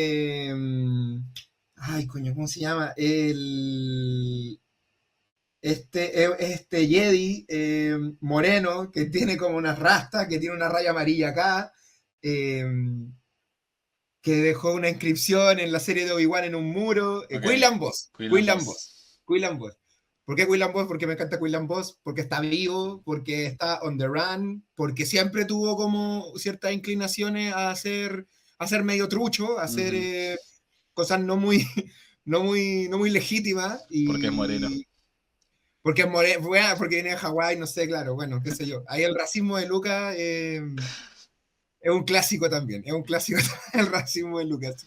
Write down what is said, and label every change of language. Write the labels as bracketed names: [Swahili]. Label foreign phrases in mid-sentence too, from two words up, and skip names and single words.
[Spanish] ay, coño, ¿cómo se llama? Este Jedi moreno que tiene como unas rastas, que tiene una raya amarilla acá, eh, que dejó una inscripción en la serie de Obi-Wan en un muro. Ok. Quinlan Boss. Quillan Quinlan Boss. Boss. Quinlan Boss. ¿Por qué Quinlan Boss? Porque me encanta Quinlan Boss, porque está vivo, porque está [English] on the run, [Spanish] porque siempre tuvo como ciertas inclinaciones a ser medio trucho, a hacer Ujú. cosas no muy legítimas Porque es moreno. y porque, porque viene de Hawái, no sé, claro, bueno, qué sé yo. Ahí el racismo de Lucas es un clásico también, es un clásico el racismo de Lucas.